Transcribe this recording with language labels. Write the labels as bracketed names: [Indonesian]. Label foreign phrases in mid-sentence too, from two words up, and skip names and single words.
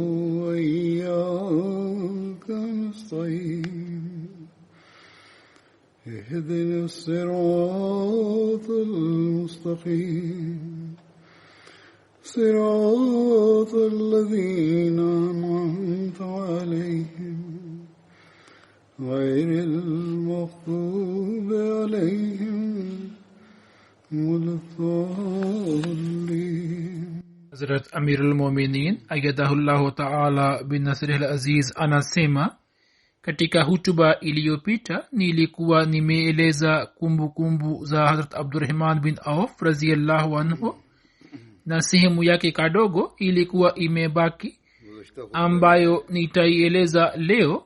[Arabic] وإياك نستعين اهدنا الصراط المستقيم صراط الذين أنعمت عليهم غير المغضوب عليهم ولا الضالين. [Swahili] Hazrat [Arabic] أمير المؤمنين أيده الله تعالى بنصره العزيز [Swahili] anasema, katika hutuba iliyopita nilikuwa nimeeleza kumbukumbu za Hazrat Abdurrahman bin Auf [Arabic] رضي الله عنه, [Swahili] na sehemu yake kadogo ilikuwa imebaki ambayo nitaieleza leo.